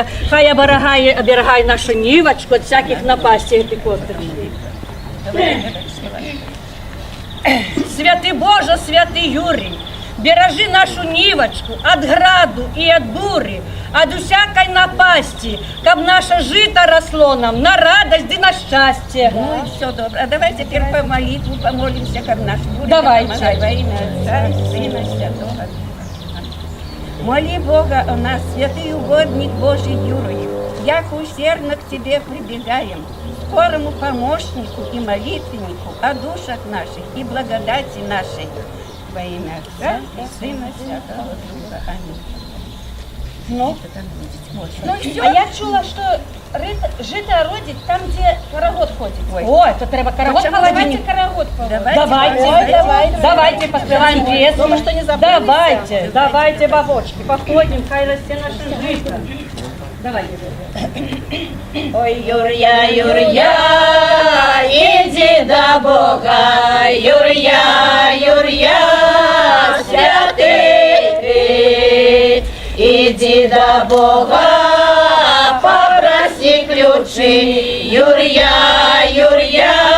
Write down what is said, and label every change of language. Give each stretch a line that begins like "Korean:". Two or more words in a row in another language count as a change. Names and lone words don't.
Ukrainian: Хай оберігає нашу нівочку від всяких напастей ці косточки. Святий Боже, святий Юрій, бережи нашу нівочку від граду і від бурі, від усякої напасті, щоб наше жито росло нам на радость і на щастя.
Russian: Ну и все добре. А давайте теперь по молитву помолимся, как наш Юрий. Давайте. Помогай во имя Отца и Сына Святого Духа. Моли Бога о нас, святый угодник Божий Юрий, яко усердно к Тебе прибегаем, скорому помощнику и молитвеннику о душах наших и благодати нашей. Во имя Отца и Сына Святого Духа. Аминь. Ну, и все.
Ukrainian: А я чула, що жито родить там, де карагод ходить. ой, то треба карагод
Russian: Давайте холодильник. карагод положим. Давайте поспеваем песню. Дома что не забудете? Давайте, бабочки, походим,
Ukrainian: хай расте наше жито.
Russian: Давайте. Ой, Юрья, иди до Бога, Юрья, святый ты, иди до Бога, попроси ключи, Юрья,